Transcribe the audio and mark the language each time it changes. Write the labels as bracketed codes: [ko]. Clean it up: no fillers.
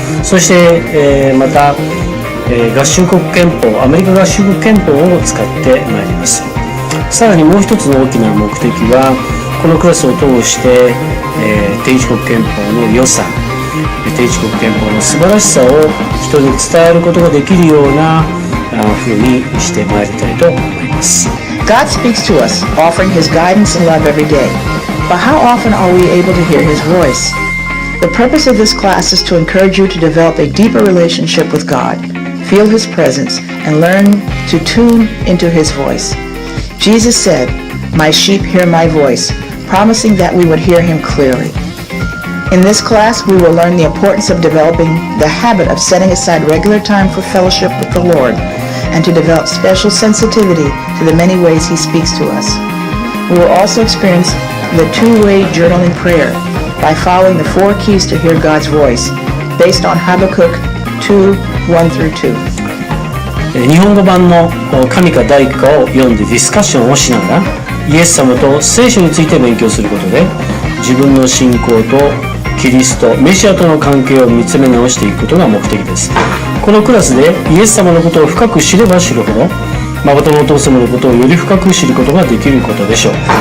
[ja] そして、また、合衆国憲法、アメリカ合衆国憲法を使ってまいります。さらにもう一つの大きな目的は、このクラスを通して、天地国憲法の良さ、天地国憲法の素晴らしさを人に伝えることができるような風にしてまいりたいと思います。 [en] God speaks to us, offering His guidance and love every day. But how often are we able to hear His voice? The purpose of this class is to encourage you to develop a deeper relationship with God, feel His presence, and learn to tune into His voice. Jesus said, "My sheep hear my voice," promising that we would hear Him clearly. In this class, we will learn the importance of developing the habit of setting aside regular time for fellowship with the Lord and to develop special sensitivity to the many ways He speaks to us. We will also experience the two-way journaling prayer by following the 4 keys to hear God's voice based on Habakkuk 2:1-2. [ja] 日本語版の神か大かを読んでディスカッションをしながらイエス様と聖書について勉強することで自分の信仰とキリスト、メシアとの関係を見つめ直していくことが目的です。このクラスでイエス様のことを深く知れば知るほど誠のお父様のことをより深く知ることができることでしょう。